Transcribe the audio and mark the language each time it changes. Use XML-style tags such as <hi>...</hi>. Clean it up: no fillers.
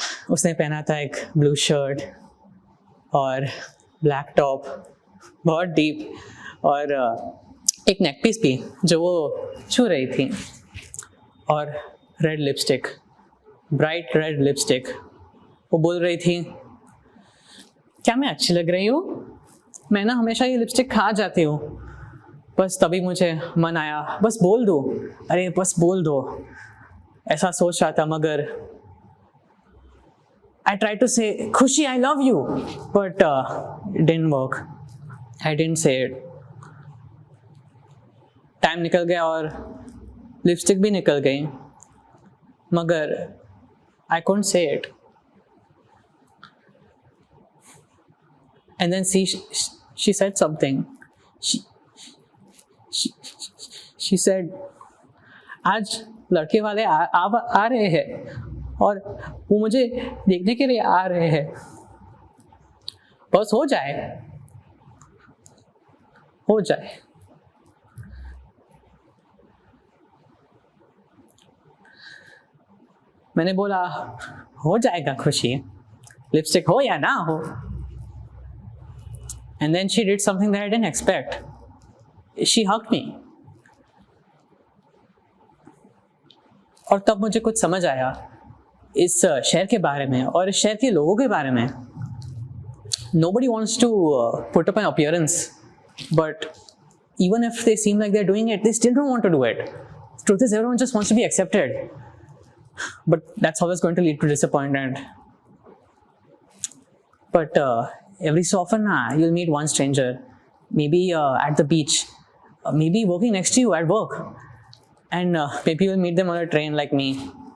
<hi>उसने पहना था एक ब्लू शर्ट और ब्लैक टॉप, बहुत डीप, और एक नेक पीस भी जो वो छू रही थी, और red lipstick, bright red lipstick. वो बोल रही थी, क्या मैं अच्छी लग रही हूँ? मैं ना हमेशा ये लिपस्टिक खा जाती हूँ। बस तभी मुझे मन आया, बस बोल दो, अरे बस बोल दो। ऐसा सोच रहा था, मगर</hi> <en>I tried to say, Khushi I love you, but it didn't work. I didn't say it.</en> <hi>Time निकल गया और लिपस्टिक भी निकल गई, मगर</hi> <en>I couldn't say it. And then she said something. She said,</en> <hi>आज लड़के वाले आ रहे हैं और वो मुझे देखने के लिए आ रहे हैं। बस हो जाए, हो जाए। मैंने बोला, हो जाएगा खुशी, लिपस्टिक हो या ना हो।</hi> <en>And then she did something that I didn't expect. She hugged me.</en> <hi>और तब मुझे कुछ समझ आया इस शहर के बारे में और इस शहर के लोगों के बारे में।</hi> <en>Nobody wants to put up an appearance, but even if they seem like they're doing it, they still don't want to do it. The truth is, everyone just wants to be accepted, but that's always going to lead to disappointment. But every so often, you'll meet one stranger, maybe at the beach, maybe working next to you at work, and maybe you'll meet them on a train like me.</en>